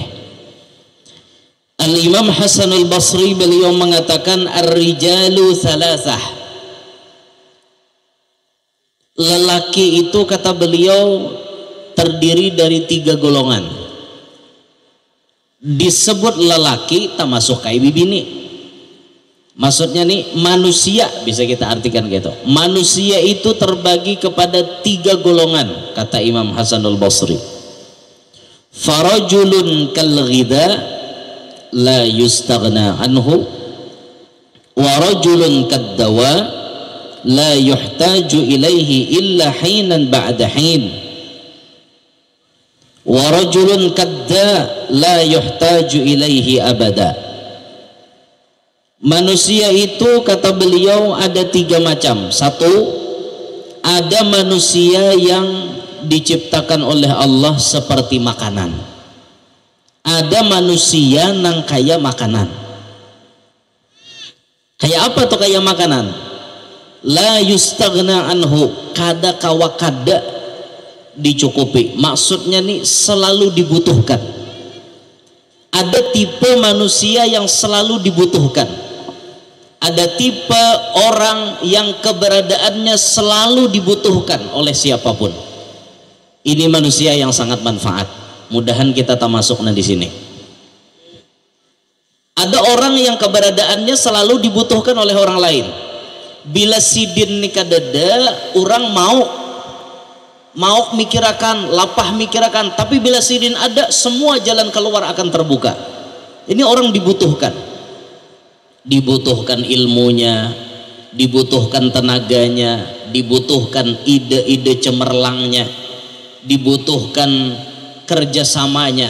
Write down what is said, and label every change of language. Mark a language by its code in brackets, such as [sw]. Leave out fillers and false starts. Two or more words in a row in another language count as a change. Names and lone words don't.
[id] Al-Imam Hasanul Basri beliau mengatakan [ar] الرجال ثلاثة, [id] lelaki itu kata beliau terdiri dari 3 golongan. [bjn] Disebut lelaki tak masuk kai bibini. [id] Maksudnya nih manusia, bisa kita artikan gitu. Manusia itu terbagi kepada 3 golongan kata Imam Hasanul Basri. [ar] فرجل كالغذاء لا يستغنى عنه ورجل كالدواء لا يحتاج إليه إلا حينا بعد حين ورجل كالداء لا يحتاج إليه أبدا. [id] Manusia itu kata beliau ada 3 macam. Satu, ada manusia yang diciptakan oleh Allah seperti makanan. Ada manusia nang kaya makanan. Kayak apa tuh? Kayak makanan. [ar] لا يستغنى عنه, [bjn] kada kawa kada dicukupi. [id] Maksudnya nih selalu dibutuhkan. Ada tipe manusia yang selalu dibutuhkan. Ada tipe orang yang keberadaannya selalu dibutuhkan oleh siapapun. Ini manusia yang sangat manfaat. Mudahan kita termasuk di sini. Ada orang yang keberadaannya selalu dibutuhkan oleh orang lain. [bjn] Bila sidin nikah dada, orang mau mikirakan, lapah mikirakan, tapi bila sidin ada, [id] semua jalan keluar akan terbuka. Ini orang dibutuhkan. Dibutuhkan ilmunya, dibutuhkan tenaganya, dibutuhkan ide-ide cemerlangnya, dibutuhkan kerjasamanya.